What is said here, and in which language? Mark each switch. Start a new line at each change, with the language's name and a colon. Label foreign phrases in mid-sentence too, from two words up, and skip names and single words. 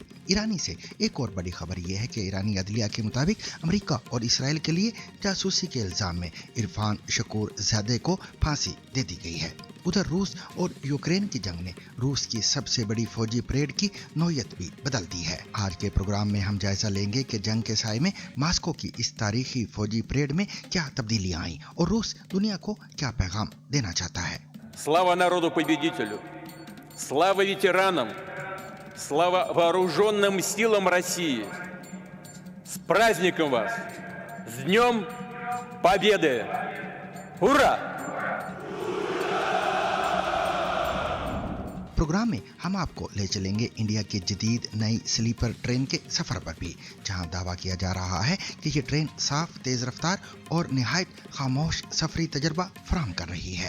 Urdu: ایرانی سے ایک اور بڑی خبر یہ ہے کہ ایرانی عدلیہ کے مطابق امریکہ اور اسرائیل کے لیے جاسوسی کے الزام میں عرفان شکور زادے کو پھانسی دے دی گئی ہے. ادھر روس اور یوکرین کی جنگ نے روس کی سب سے بڑی فوجی پریڈ کی نوعیت بھی بدل دی ہے. آج کے پروگرام میں ہم جائزہ لیں گے کہ جنگ کے سائے میں ماسکو کی اس تاریخی فوجی پریڈ میں کیا تبدیلیاں آئی اور روس دنیا کو کیا پیغام دینا چاہتا ہے.
Russian: Слава народу победителю! Слава ветеранам! Слава вооруженным силам России! С праздником вас! С Днем Победы! Ура!
Urdu: پروگرام میں ہم آپ کو لے چلیں گے انڈیا کی جدید نئی
English: sleeper train
Urdu: کے سفر پر بھی، جہاں دعویٰ کیا جا رہا ہے کہ یہ ٹرین صاف، تیز رفتار اور نہایت خاموش سفری تجربہ فراہم کر رہی ہے.